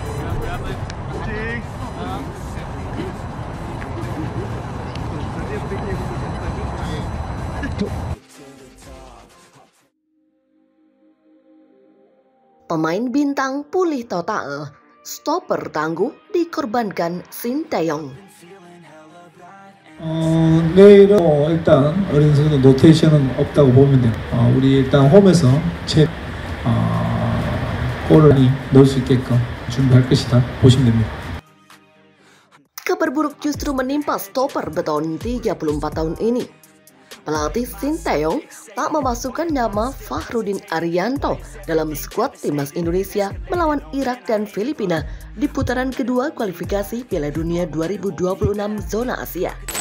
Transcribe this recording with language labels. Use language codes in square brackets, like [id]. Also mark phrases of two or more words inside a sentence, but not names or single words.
[id] Pemain bintang pulih total, stopper tangguh dikorbankan Shin Tae-yong. [ko] 내일은 일단 어린 선수 노테이션은 없다고 보면 돼요. 우리 일단 홈에서 골을 넣을 수 있게끔 준비할 것이다 보시면 됩니다. [id] Kabar buruk justru menimpa stopper beton 34 tahun ini. Pelatih Shin Tae-yong tak memasukkan nama Fahrudin Arianto dalam skuad timnas Indonesia melawan Irak dan Filipina di putaran kedua kualifikasi Piala Dunia 2026 zona Asia.